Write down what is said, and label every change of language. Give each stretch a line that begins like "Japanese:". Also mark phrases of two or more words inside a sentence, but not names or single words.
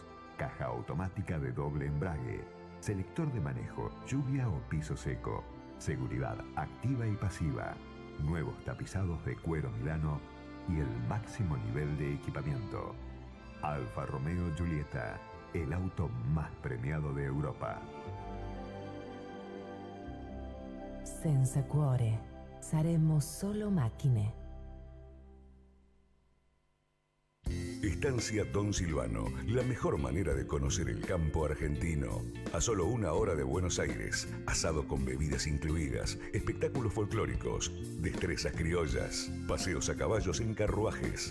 Spanish: Caja automática de doble embrague. Selector de manejo, lluvia o piso seco. Seguridad activa y pasiva. nuevos tapizados de cuero Milano y el máximo nivel de equipamiento. Alfa Romeo Giulietta, el auto más premiado de Europa.
Italian: Senza cuore, saremo solo macchine.
Spanish: Estancia Don Silvano, la mejor manera de conocer el campo argentino. A solo 1 hora de Buenos Aires, asado con bebidas incluidas, espectáculos folclóricos, destrezas criollas, paseos a caballos en carruajes.